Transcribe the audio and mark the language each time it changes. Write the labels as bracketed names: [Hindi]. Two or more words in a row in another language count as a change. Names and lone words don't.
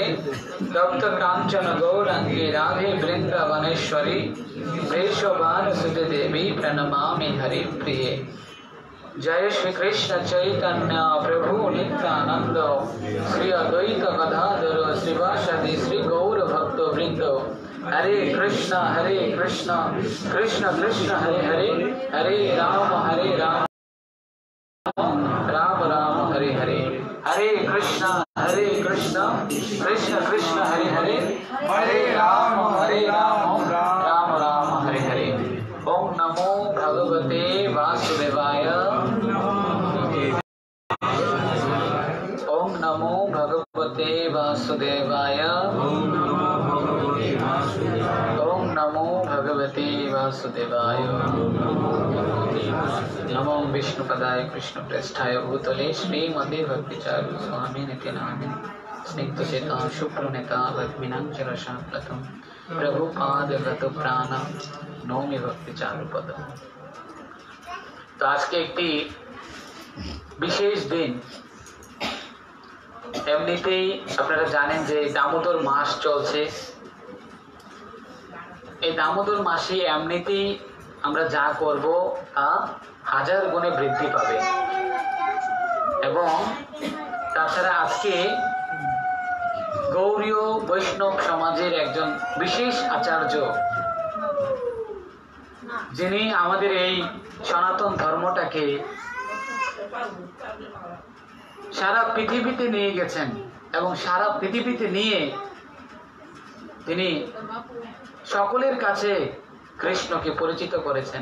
[Sanskrit] तप्त कांचन गौरांगी राधे वृंदावनेश्वरी वृषभानुसुते देवी प्रणमामि हरि प्रिये। जय श्री कृष्ण चैतन्य प्रभु नित्यानंद श्री अद्वैत गदाधर श्रीवासादि श्री गौर भक्त वृंद। हरे कृष्ण कृष्ण कृष्ण हरे हरे, हरे राम राम राम राम हरे हरे। हरे कृष्ण कृष्ण कृष्ण हरे हरे, हरे राम राम राम हरे हरे। ओम नमो भगवते वासुदेवाय। ओम नमो भगवते वासुदेवाय। ओम नमो भगवते वासुदेवाय। नमो विष्णुपदाय कृष्णप्रेष्ठाय भूतले श्रीमते भक्तिचारु स्वामिनिति नामिने। स्निग्धचेता शुभ्रनेता भक्तिनाञ्जनशाप्लकं प्रभुपादगत प्राणं नौमि भक्तिचारु पदम। [Hindi] तो आज के एक विशेष दिन [Bangla] এমনিতেই আপনারা জানেন যে দামোদর মাস চলছে। এই দামোদর মাসে এমনিতেই আমরা যা করব তা হাজার গুণে বৃদ্ধি পাবে। এবং তাছাড়া আজকে গৌড়ীয় বৈষ্ণব সমাজের একজন বিশেষ আচার্য, যিনি আমাদের এই সনাতন ধর্মটাকে সারা পৃথিবীতে নিয়ে গেছেন এবং সারা পৃথিবীতে নিয়ে তিনি সকলের কাছে কৃষ্ণকে পরিচিত করেছেন।